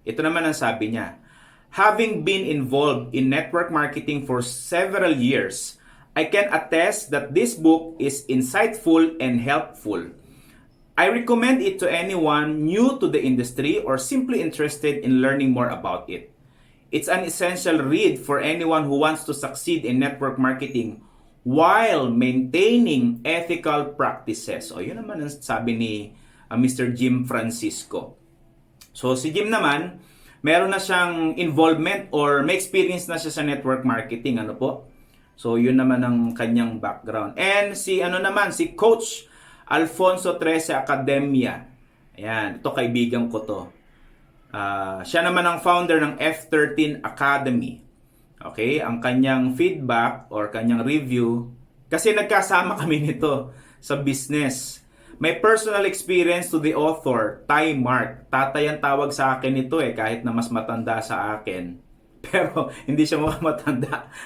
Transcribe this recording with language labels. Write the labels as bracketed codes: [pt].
[tl] Ito naman ang sabi niya. [en] Having been involved in network marketing for several years, I can attest that this book is insightful and helpful. I recommend it to anyone new to the industry or simply interested in learning more about it. It's an essential read for anyone who wants to succeed in network marketing while maintaining ethical practices. [tl] O yun naman ang sabi ni Mr. Jim Francisco. So si Jim naman, meron na siyang involvement or may experience na siya sa network marketing. Ano po? So yun naman ang kanyang background. And si si Coach Alfonso Trece Academia. Ayan, ito kaibigan ko to. Siya naman ang founder ng F13 Academy. Okay, ang kanyang feedback or kanyang review, kasi nagkasama kami nito sa business. [en] May personal experience to the author, Ty Mark. [tl] Tatay ang tawag sa akin nito kahit na mas matanda sa akin. Pero hindi siya matanda.